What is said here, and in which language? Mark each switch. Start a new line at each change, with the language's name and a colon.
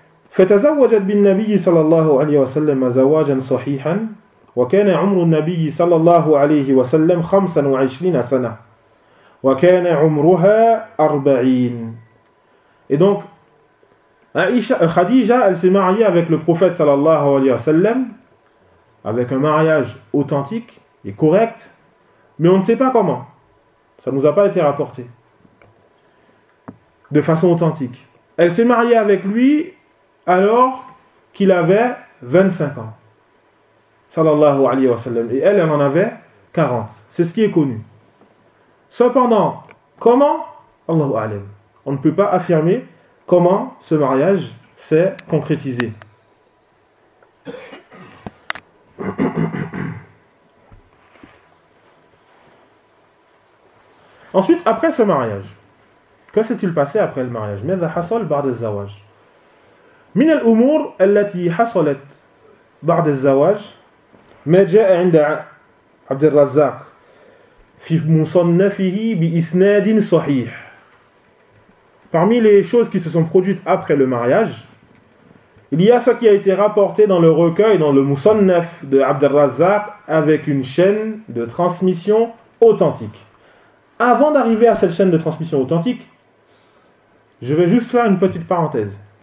Arabic: فتزوجت بالنبي صلى الله عليه وسلم زواجا صحيحا وكان عمر النبي صلى الله عليه وسلم 25 سنة وكان عمرها 40.
French: Et donc Khadija, elle s'est mariée avec le prophète صلى الله عليه وسلم avec un mariage authentique et correct, mais on ne sait pas comment. Ça nous a pas été rapporté de façon authentique. Elle s'est mariée avec lui alors qu'il avait 25 ans, sallallahu alayhi wa sallam, et elle en avait 40. C'est ce qui est connu. Cependant, comment? Allahu alim. On ne peut pas affirmer comment ce mariage s'est concrétisé. Ensuite, après ce mariage, que s'est-il passé après le mariage?
Arabic: Mada hasal ba'da az-zawaj. من الأمور التي حصلت بعد الزواج ما جاء عند عبد الرزاق في مصنفه بإسناد صحيح.
French: Parmi les choses qui se sont produites après le mariage, il y a ce qui a été rapporté dans le recueil, dans le Musannaf de Abd al-Razzaq, avec une chaîne de transmission authentique. Avant d'arriver à cette chaîne de transmission authentique, je vais juste faire une petite parenthèse.